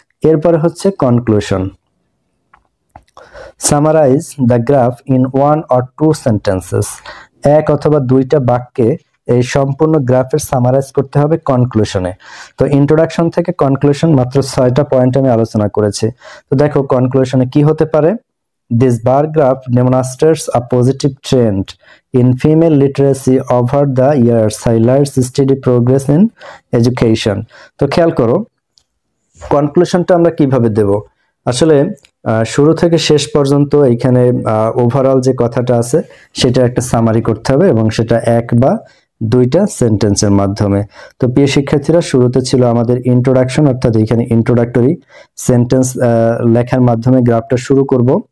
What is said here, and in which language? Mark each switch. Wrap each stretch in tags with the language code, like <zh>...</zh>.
<bn>এরপরে হচ্ছে conclusion,</bn> <en>summarise the graph in 1 or 2 sentences,</en> <bn>এক অথবা দুইটা বাক্যে এই সম্পূর্ণ গ্রাফের সামারাইজ করতে হবে কনক্লুশনে। তো ইন্ট্রোডাকশন থেকে কনক্লুশন মাত্র 6টা পয়েন্ট আমি আলোচনা করেছি। তো দেখো কনক্লুশনে কি হতে পারে,</bn> <en>This bar graph demonstrates a positive trend in female literacy over the years, highlights steady progress in education।</en> <bn>তো খেয়াল করো কনক্লুশনটা আমরা কিভাবে দেব, আসলে শুরু থেকে শেষ পর্যন্ত এইখানে ওভারঅল যে কথাটা আছে সেটা একটা সামারি করতে হবে এবং সেটা এক বা দুইটা সেন্টেন্সের মাধ্যমে। তো প্রিয় শিক্ষার্থীরা, শুরুতে ছিল আমাদের ইন্ট্রোডাকশন, অর্থাৎ এখানে ইন্ট্রোডাক্টরি সেন্টেন্স লেখার মাধ্যমে গ্রাফটা শুরু করব।</bn>